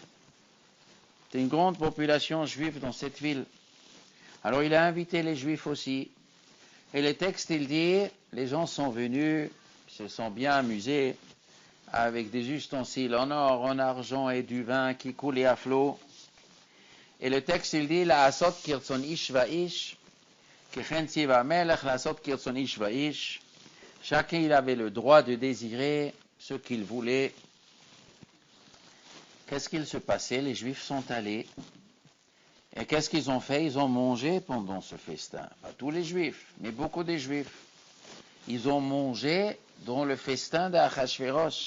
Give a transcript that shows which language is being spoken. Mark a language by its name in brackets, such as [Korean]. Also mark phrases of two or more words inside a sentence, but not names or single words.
[French] C'est une grande population juive dans cette ville. Alors il a invité les Juifs aussi. Et le texte, il dit, les gens sont venus, se sont bien amusés, avec des ustensiles en or, en argent et du vin qui coulait à flot. Et le texte, il dit, [Hebrew] לעשות כרצון איש ואיש, כך ציווה מלך, לעשות כרצון איש ואיש. [French] Chacun, il avait le droit de désirer ce qu'il voulait. Qu'est-ce qu'il se passait? Les Juifs sont allés. Et qu'est-ce qu'ils ont fait? Ils ont mangé pendant ce festin. Pas tous les Juifs, mais beaucoup des Juifs. ils ont mangé dans le festin d'Achashverosh.